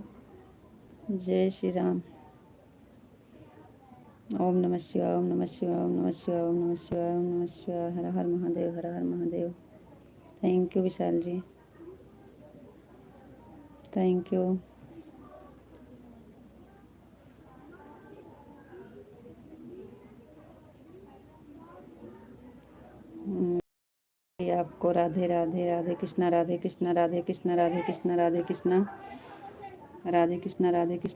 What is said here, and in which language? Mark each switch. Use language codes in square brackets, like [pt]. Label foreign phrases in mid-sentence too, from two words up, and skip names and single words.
[hi] जय श्री राम। [sa] ओम नमः शिवाय ओम नमः शिवाय ओम नमः शिवाय ओम नमः शिवाय ओम नमः शिवाय। [hi] हर हर महादेव हर हर महादेव। [en] Thank you Vishal ji. Thank you. [hi] आपको राधे राधे, राधे कृष्णा, राधे कृष्णा, राधे कृष्णा, राधे कृष्णा, राधे कृष्णा, राधे कृष्णा, राधे कृष्णा।